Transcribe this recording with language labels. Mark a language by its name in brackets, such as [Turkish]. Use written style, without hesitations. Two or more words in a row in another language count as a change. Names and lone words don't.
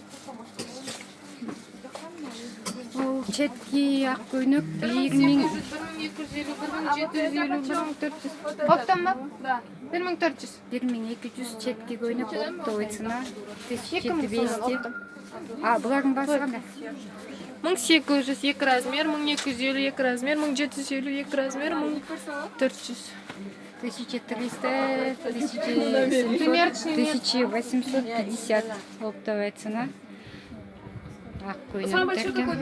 [Kyrgyz] Бул четки ак көйнөк 1000. 1250, 1750, 1400. Оптом mu? Да. 1400. 1200 четки көйнөк [Russian] оптовый цена [Kyrgyz] 1200. А булардын баасы кандай? 1800 2 размер, 1250 2 размер, 1750 2 размер, 1400. [Russian] 1300, 1700, 1850 оптовая цена. [Kyrgyz] Ак [Russian] Самый большой [Kyrgyz] көйнөктөр [Russian] какой